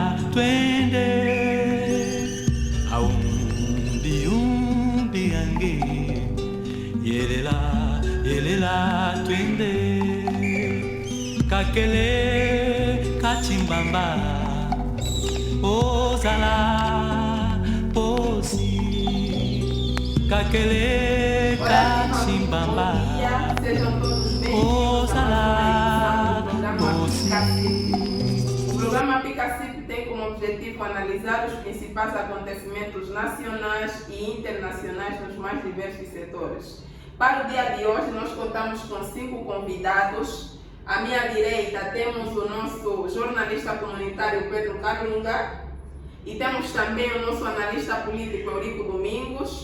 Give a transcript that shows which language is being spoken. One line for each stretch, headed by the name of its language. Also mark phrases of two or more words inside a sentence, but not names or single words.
Lingala: twende aundi ange yelela twende kakele kachimbamba ozala posi kakele kachimbamba ozala posi.
Portuguese: O programa PICACIP tem como objetivo analisar os principais acontecimentos nacionais e internacionais nos mais diversos setores. Para o dia de hoje, nós contamos com 5 convidados. À minha direita temos o nosso jornalista comunitário Pedro Calunga e temos também o nosso analista político Eurico Domingos.